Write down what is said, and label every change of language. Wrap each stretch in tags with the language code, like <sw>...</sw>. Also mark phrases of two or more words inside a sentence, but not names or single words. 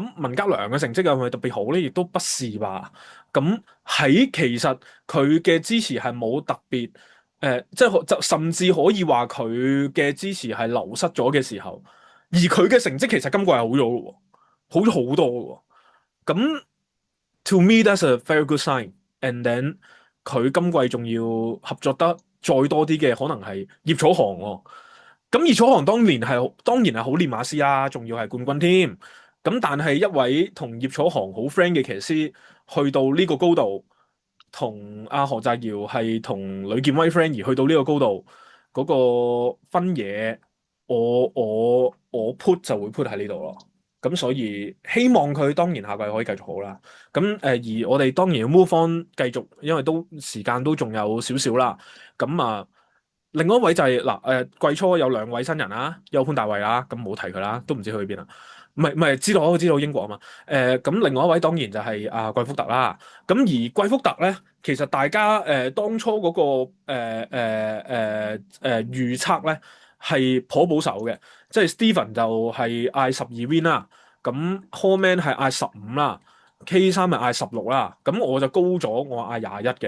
<yue>咁文家良嘅成績係咪特別好咧？亦都不是吧。咁喺其實佢嘅支持係冇特別。即係就甚至可以話佢嘅支持係流失咗嘅時候，而佢嘅成績其實今季係好咗嘅喎，好咗好多嘅喎。咁</yue> <en>to me that's a very good sign。 And then</en> <yue>佢今季仲要合作得再多啲嘅，可能係葉楚航喎。咁葉楚航當然係好練馬師啦，仲要係冠軍添。咁但係一位同葉楚航好 friend 嘅騎師，去到呢個高度，同阿何澤堯係同呂健威 friend 而去到呢個高度，嗰、個分野，我 put 就會 put 喺呢度咯。咁所以希望佢當然下季可以繼續好啦。咁而我哋當然要 move on 繼續，因為都時間都仲有少少啦。咁另外一位就係季初有兩位新人啦，有潘大衛啦，咁冇提佢啦，都唔知去邊啦。唔係知道英國啊嘛。咁另外一位當然就係季福特啦。咁而季福特咧，其實大家當初嗰、個預測咧係頗保守嘅，即係 Steven 就係嗌12 win 啦，咁 Hallman 係嗌15啦，K 三係嗌16啦，咁我就高咗，我嗌21嘅。</yue>